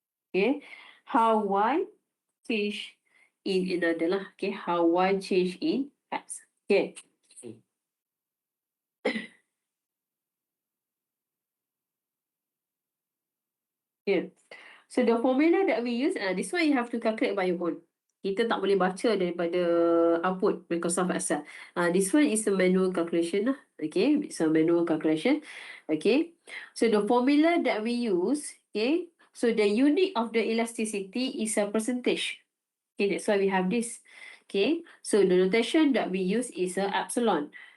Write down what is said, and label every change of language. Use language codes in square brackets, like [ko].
[en] Okay, how Y change in another lah. Okay, how Y change in X. Okay. Yeah. So the formula that we use, this one you have to calculate by your own. [ms] Kita tak boleh baca daripada output Microsoft Excel. [en] This one is a manual calculation lah. Okay, it's a manual calculation. Okay, so the formula that we use, okay, so the unit of the elasticity is a percentage. Okay, that's why we have this. Okay, so the notation that we use is a epsilon.